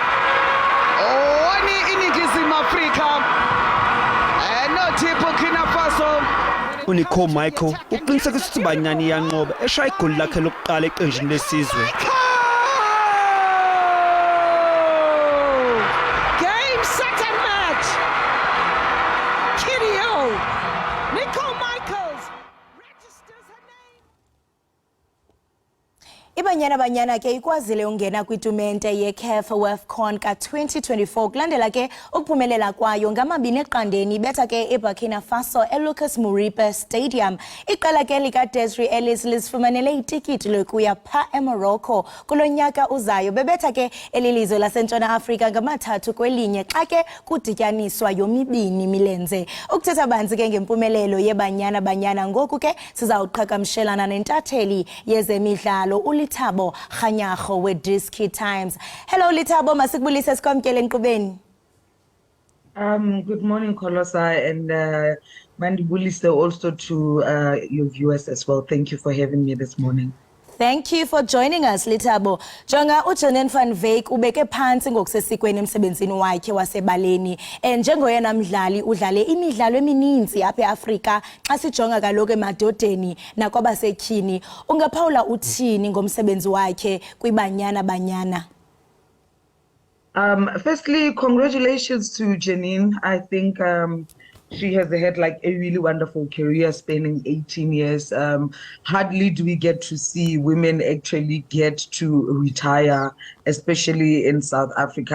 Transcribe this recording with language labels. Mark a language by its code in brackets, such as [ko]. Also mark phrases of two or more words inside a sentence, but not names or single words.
[xh] Unicole Michael uqinisekisa ukuthi iBanyana iyanqoba eshaya igoli lakhe lokuqala eqenjini lesizwe. iBanyana Banyana ke ikwazile ungena kwitumente yeCAF WAFCON ka-2024 kulandela ke ukuphumelela kwayo ngamabini betha ke eBurkina Faso eLucas Muripe Stadium. Iqela ke likaDesiree Ellis lizifumanele itikiti lokuya pha eMorocco kulo nyaka uzayo. Bebetha ke elilizwe laseNtshona Afrika ngama-3-1 xa ke kudityaniswa yomibini milenze. Ukuthetha banzi ke ngempumelelo yeBanyana Banyana ngoku ke sizawuqhagamshelana nentatheli yezemidlalo Litabo Khanyago with Diski Times. Hello Litabo, masikubulise sikwamkele enkqubeni. [en] Good morning Kholosa, and mandibulise also to your viewers as well. Thank you for having me this morning. Thank you for joining us, Litabo. [xh] Jonga uJanine Van Wyk ubeke phansi ngokusesikweni emsebenzini wakhe wasebaleni. Njengoyena mdlali udlale imidlalo emininzi apha eAfrika xa sijonga kaloku emadodeni nakwabasetyhini. Ungaphawula uthini ngomsebenzi wakhe kwiBanyana Banyana? [en] Firstly, congratulations to Janine. I think she has had like a really wonderful career spanning 18 years. Hardly do we get to see women actually get to retire, especially in South Africa.